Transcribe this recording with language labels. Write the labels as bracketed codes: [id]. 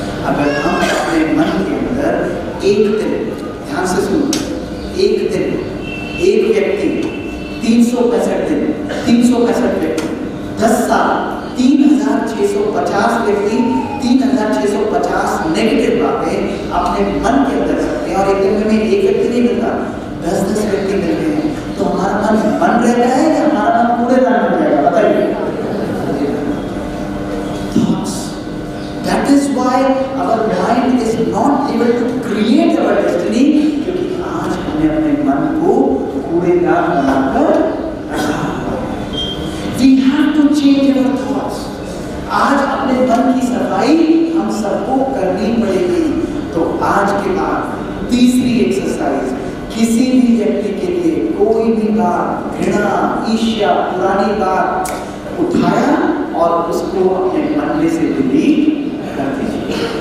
[hi] अगर हम अपने मन के अंदर एक दिन, ध्यान से सुनो, एक दिन एक व्यक्ति 365 दिन, 365 व्यक्ति 10 साल 3650 व्यक्ति 3650 नेगेटिव बातें अपने मन के अंदर रखते हैं, और एक दिन में एक व्यक्ति नहीं मिलता, 10-10 व्यक्ति मिलते हैं, तो हमारा मन रहता है या हमारा मन कूड़ेदान बन जाएगा? बताइए। [en] That is why our mind is not able to create our destiny, [hi] क्योंकि आज हमने अपने मन को कूड़ेदान बनाकर रखा। [en] We have to change our thoughts. [hi] आज अपने मन की सफाई हम सबको करनी पड़ेगी। तो आज के बाद तीसरी एक्सरसाइज, किसी भी व्यक्ति के लिए कोई भी बात, घृणा, ईर्ष्या, पुरानी बात उठाया और उसको अपने मन में से डिलीट कर दीजिए।